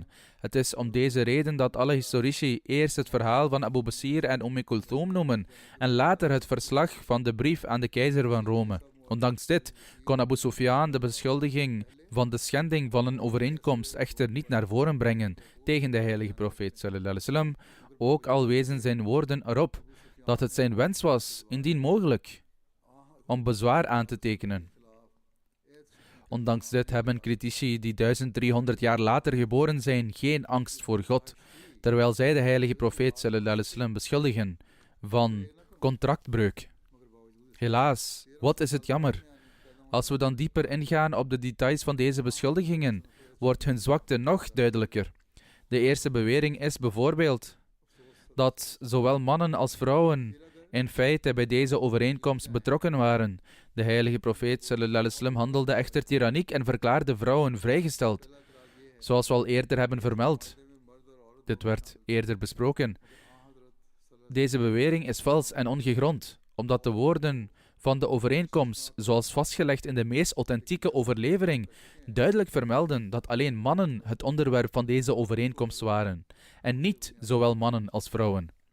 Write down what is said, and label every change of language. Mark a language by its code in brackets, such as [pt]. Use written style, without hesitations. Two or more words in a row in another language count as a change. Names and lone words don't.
[nl] Het is om deze reden dat alle historici eerst het verhaal van Abu Basir en Kulthum noemen en later het verslag van de brief aan de keizer van Rome. Ondanks dit kon Abu Sufyan de beschuldiging van de schending van een overeenkomst echter niet naar voren brengen tegen de heilige profeet [ar] صلى الله عليه وسلم, [nl] ook al wezen zijn woorden erop dat het zijn wens was, indien mogelijk, om bezwaar aan te tekenen. Ondanks dit hebben critici die 1300 jaar later geboren zijn geen angst voor God, terwijl zij de heilige profeet [ar] صلى الله عليه وسلم [nl] beschuldigen van contractbreuk. Helaas, wat is het jammer. Als we dan dieper ingaan op de details van deze beschuldigingen, wordt hun zwakte nog duidelijker. De eerste bewering is bijvoorbeeld dat zowel mannen als vrouwen in feite bij deze overeenkomst betrokken waren. De heilige profeet [ar] صلى الله عليه وسلم [nl] handelde echter tiranniek en verklaarde vrouwen vrijgesteld, zoals we al eerder hebben vermeld. Dit werd eerder besproken. Deze bewering is vals en ongegrond, omdat de woorden van de overeenkomst, zoals vastgelegd in de meest authentieke overlevering, duidelijk vermelden dat alleen mannen het onderwerp van deze overeenkomst waren, en niet zowel mannen als vrouwen.